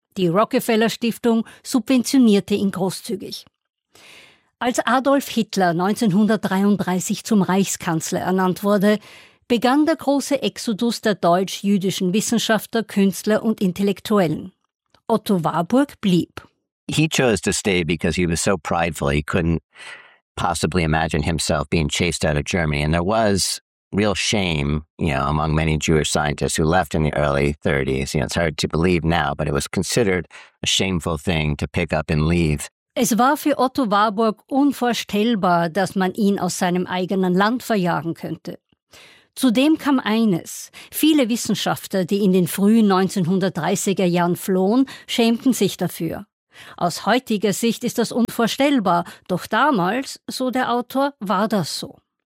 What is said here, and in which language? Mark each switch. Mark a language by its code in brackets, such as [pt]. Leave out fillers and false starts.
[de] Die Rockefeller-Stiftung subventionierte ihn großzügig. Als Adolf Hitler 1933 zum Reichskanzler ernannt wurde, begann der große Exodus der deutsch-jüdischen Wissenschaftler, Künstler und Intellektuellen. Otto Warburg blieb. [en] He chose to stay because he was so prideful. He couldn't possibly imagine himself being chased out of Germany. And there was real shame, among many Jewish scientists who left in the early 30s. It's hard to believe now, but it was considered a shameful thing to pick up and leave. [de] Es war für Otto Warburg unvorstellbar, dass man ihn aus seinem eigenen Land verjagen könnte. Zudem kam eines. Viele Wissenschaftler, die in den frühen 1930er Jahren flohen, schämten sich dafür. Aus heutiger Sicht ist das unvorstellbar, doch damals, so der Autor, war das so.